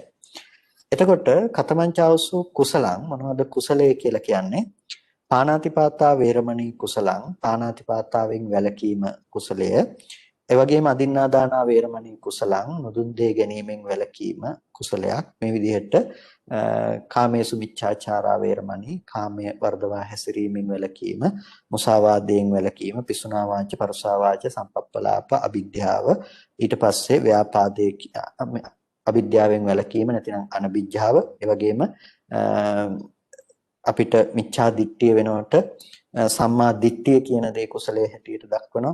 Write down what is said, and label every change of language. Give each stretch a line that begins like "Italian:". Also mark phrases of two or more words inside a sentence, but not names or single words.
Sinhala: එතකොට
Pali: කතමංචාවසු කුසලං
Sinhala: මොනවද කුසලයේ කියලා කියන්නේ?
Pali: පාණාතිපාතා වේරමණී කුසලං,
Sinhala: පාණාතිපාතාවෙන් වැළකීම කුසලය. ඒ වගේම
Pali: අදින්නාදානා වේරමණී කුසලං,
Sinhala: නුදුන් දේ ගැනීමෙන් වැළකීම කුසලයක්. මේ විදිහට
Pali: කාමේසු මිච්ඡාචාරා වේරමණී,
Sinhala: කාමයේ වර්ධවා හැසිරීමෙන් වැළකීම, මුසාවාදයෙන් වැළකීම,
Pali: පිසුනා වාච, පරුසා වාච, සම්පප්පලාප,
Sinhala: අවිද්‍යාව, ඊට පස්සේ ව්‍යාපාදේ අවිද්‍යාවෙන් වැළකීම නැතිනම් අනවිජ්ජාව. ඒ වගේම අපිට මිච්ඡා දිට්ඨිය වෙනකොට සම්මා දිට්ඨිය කියන දේ කුසලයේ හැටියට දක්වනවා.